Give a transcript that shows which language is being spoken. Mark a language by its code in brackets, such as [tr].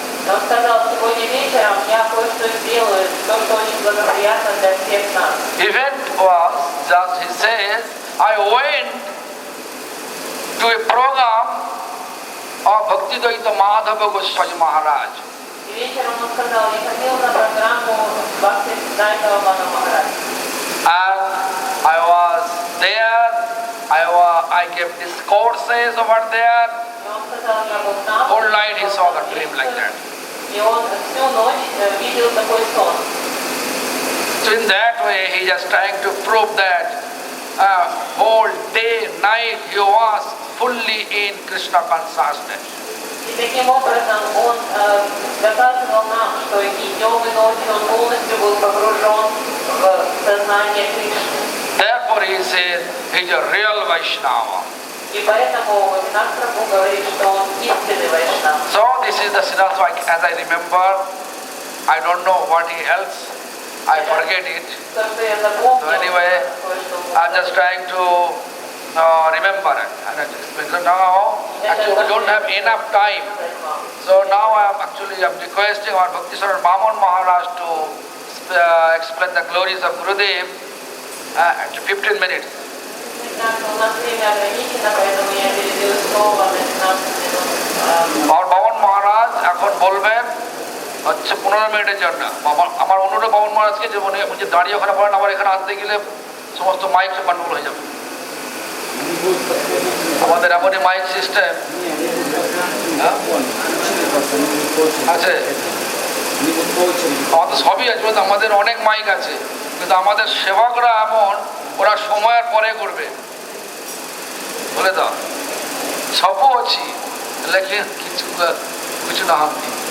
[ru] Он сказал: сегодня вечером я кое-что сделаю, то, что очень благоприятно для всех нас. [en] Event was just, he says, I went to a program of Bhaktidaita Madhava Goswami Maharaj. [ru] И вечером он сказал: я ходил на программу Бхактисиддханта Махарадж. [en] And I was there, I gave discourses over there. [ru] И он сказал: я был там. [en] Whole night he saw the dream like that. [ru] И он всю ночь видел такой сон. [en] So in that way he just trying to prove that whole day, night he was fully in Krishna consciousness. [ru] И таким образом он доказывал нам, что и днем, и ночью он полностью был погружен в сознание Кришны. [en] Therefore he says he is a real Vaishnava. [ru] И поэтому Гопинат Прабху говорит, что он истинный Вайшнав. [en] So this is the Siddhartha, as I remember, I don't know what else, I forget it. [ru] То, что я запомнил, [en] So anyway, I'm just trying to remember it. So now, actually we don't have enough time. So now I'm requesting our Bhakti Saran Bhaman Maharaj to explain the glories of Gurudev at 15 minutes. [ru] У нас время ограничено, поэтому я передаю слово на 15 минут. [bn] Our Bhavan Maharaj এখন বলবেন হচ্ছে 15 মিনিটের জন্য। আমার অনুরোধ বামন মহারাজকে যে উনি দাঁড়িয়ে ওখানে বলেন, আবার এখানে আসতে গেলে সমস্ত মাইক গন্ডগোল হয়ে যাবে। আমাদের এমনই মাইক সিস্টেম আছে, আমাদের সবই আছে, আমাদের অনেক মাইক আছে, কিন্তু আমাদের সেবকরা এমন, ওরা সময়ের পরে করবে বলে দাও সবও ଅଛି লেখে কিছু নাহাନ୍ତି।